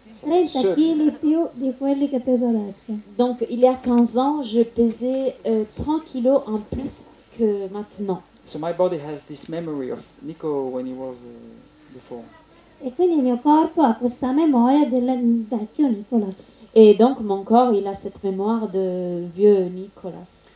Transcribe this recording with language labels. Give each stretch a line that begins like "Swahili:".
Italian: 30 kg più di quelli che peso adesso.
French: Donc il y a 15 ans, je pesais 30 kilos en plus que maintenant.
English: So my body has this memory of Nico when he was before.
Italian: E quindi il mio corpo ha questa memoria del vecchio Nicolas.
French: Et donc mon corps, il a cette mémoire de vieux Nicolas.